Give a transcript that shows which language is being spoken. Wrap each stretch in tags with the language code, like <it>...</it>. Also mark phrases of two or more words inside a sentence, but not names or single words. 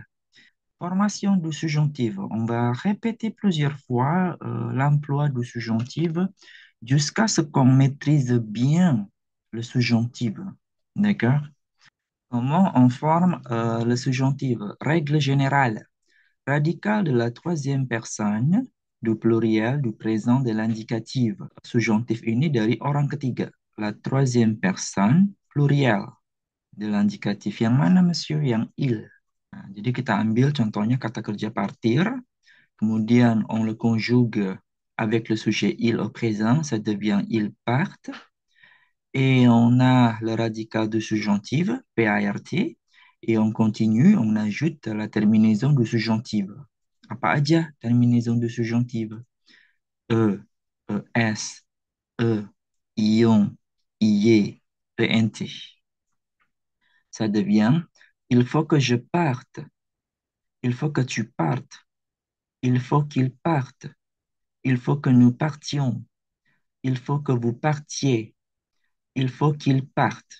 <fr>Formation du subjonctif. On va répéter plusieurs fois l'emploi du subjonctif jusqu'à ce qu'on maîtrise bien le subjonctif. D'accord? Comment on forme le subjonctif? Règle générale. Radical de la troisième personne du pluriel du présent de l'indicatif.</fr> <id>Subjonctif ini dari orang ketiga.</id> <fr>La troisième personne pluriel de l'indicatif.</fr> <id>Yang mana, monsieur? Yang il. Nah, jadi kita ambil contohnya kata kerja partir, kemudian</id> <fr>on le conjugue avec le sujet il au présent, ça devient ils partent. Et on a le radical de subjonctif, PART, et on continue, on ajoute la terminaison de subjonctif.</fr> <id>Apa aja</id> <fr>terminaison de subjonctif? E, ES, E, ion, IE, ENT. Ça devient, il faut que je parte, il faut que tu partes, il faut qu'il parte, il faut que nous partions, il faut que vous partiez, il faut qu'il parte.</fr>